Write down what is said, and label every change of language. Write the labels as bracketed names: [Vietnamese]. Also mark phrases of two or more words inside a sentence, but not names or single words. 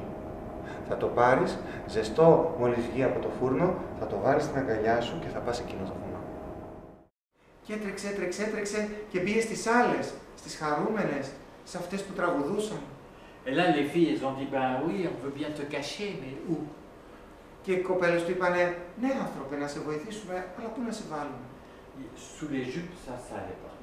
[Greek] Θα το πάρεις, ζεστό μόλις βγει από το φούρνο, θα το βάλεις στην αγκαλιά σου και θα πας εκείνο το βουνό. Και έτρεξε και πήγε στις άλλες, στις χαρούμενες, σε αυτές που τραγουδούσαν. [French] Et là, les filles, elles ont dit, ben oui, on veut bien te cacher, mais où? [Greek] Και οι κοπέλες του είπανε, ναι άνθρωπε, να σε βοηθήσουμε, αλλά πού να σε βάλουμε. [French] Sous les jupes, ça allait pas.